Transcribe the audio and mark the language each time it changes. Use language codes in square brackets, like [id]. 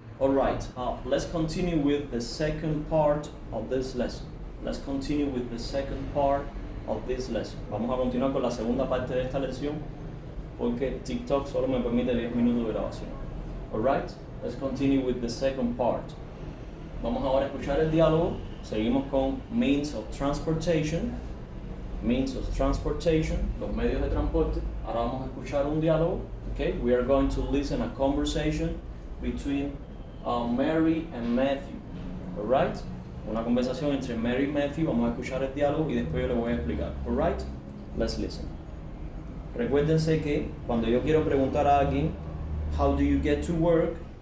[en] Alright, let's continue with the second part of this lesson. Let's continue with the second part of this lesson. [es] Vamos a continuar con la segunda parte de esta lección porque TikTok solo me permite 10 minutos de grabación. Alright, let's continue with the second part. Vamos ahora a escuchar el diálogo. Seguimos con [en] means of transportation. Means of transportation, [es] los medios de transporte. Ahora vamos a escuchar un diálogo. [en] Okay, we are going to listen a conversation between Mary and Matthew. [es] Alright, una conversación entre Mary y Matthew. Vamos a escuchar el diálogo y después yo le voy a explicar. [en] Alright, let's listen. [es] Recuérdense que cuando yo quiero preguntar a alguien, [en] how do you get to work?